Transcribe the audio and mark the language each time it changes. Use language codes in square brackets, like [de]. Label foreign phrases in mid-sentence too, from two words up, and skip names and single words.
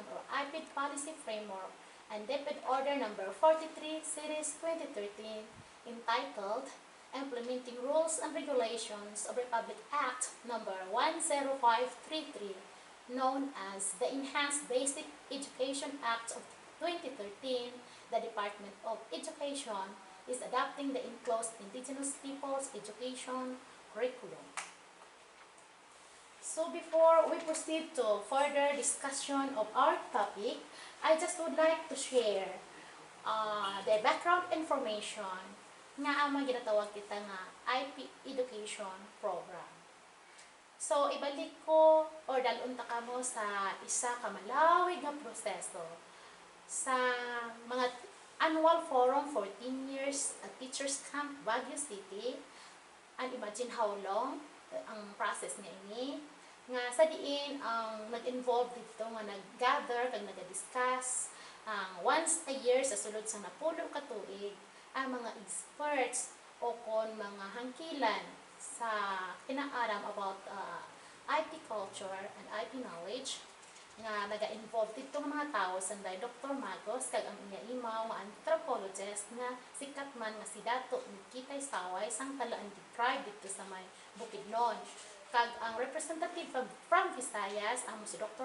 [en] or IPED Policy Framework, and IPED Order Number 43 Series 2013, entitled Implementing Rules and Regulations of Republic Act Number 10533, known as the Enhanced Basic Education Act of 2013, the Department of Education is adopting the enclosed Indigenous Peoples Education Curriculum. So before we proceed to further discussion of our topic, I just would like to share the background information [hil] nga ang ginatawag kita nga [en] IP Education Program. [hil] So ibalik ko or dalunta ka mo sa isa ka malawig nga proseso sa mga [en] annual forum for 10 years at Teachers Camp Baguio City, and imagine how long [hil] ang process nga ini nga sa diin ang nag-involve dito nga nag-gather kag nag-discuss [en] once a year [hil] sa sulod sa napulo ka tuig ang mga experts o kon mga hangkilan sa kinaaram [en] about IP culture and IP knowledge [hil] nga naga-involve dito ng mga tao sanday Dr. Magos kag ang iya imaw nga anthropologist nga sikat man nga si Dato Nikitay Saway sang talaan tribe dito sa may Bukidnon. Kag ang representative from Visayas amo si Dr.